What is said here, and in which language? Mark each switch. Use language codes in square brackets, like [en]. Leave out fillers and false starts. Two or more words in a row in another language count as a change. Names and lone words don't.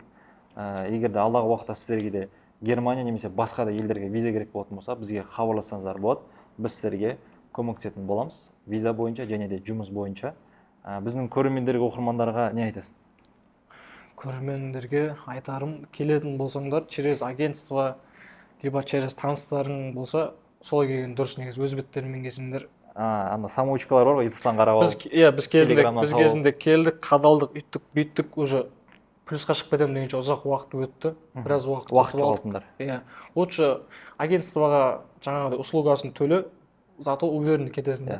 [kk] Егер де алдағы уақытта сіздерге де Германия немесе басқа да елдерге виза керек болатын болса, бізге хабарлассаңыздар болады. Біз сіздерге көмектесетін боламыз виза бойынша және де жұмыс бойынша. Біздің көрермендерге, оқырмандарға не айтасың? Көрермендерге айтарым, келетін болсаңдар, [ru] через агентство, либо через [kk] таныстарың болса, солай келген дұрыс. Негізі өз беттеріңмен келсеңдер. Ана самоучкалар бар ғой, ютубтан қарап алып. Біз кезінде келдік, қадалдық, үйттік, бүйттік, уже плюсқа шығып кетемін дегенше ұзақ уақыт өтті. Біраз уақыт жоғалтыңдар. Иә. Лучше агентствоға жаңағыдай услугасын төле, [ru] зато уверенно [kk] кетесің.